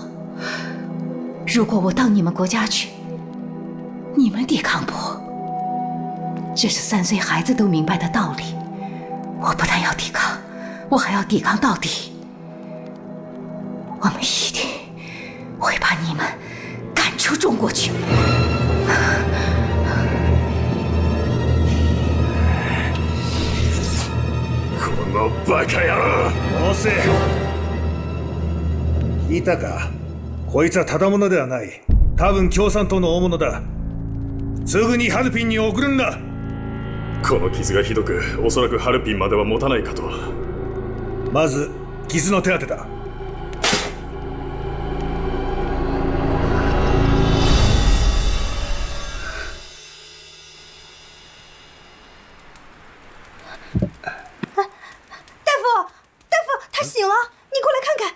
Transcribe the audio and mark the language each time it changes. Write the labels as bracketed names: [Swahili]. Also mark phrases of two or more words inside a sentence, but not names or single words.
[Chinese] 如果我到你们国家去，你们抵抗不？这是3岁孩子都明白的道理。我不但要抵抗，我还要抵抗到底。我们一定会把你们赶出中国去。 [Japanese] このバカ野郎！どうせ聞いたか？こいつはただ者ではない。多分共産党の大物だ。すぐにハルピンに送るんだ。この傷がひどく、おそらくハルピンまでは持たないかと。まず傷の手当てだ。 [Chinese] 他醒了，你过来看看。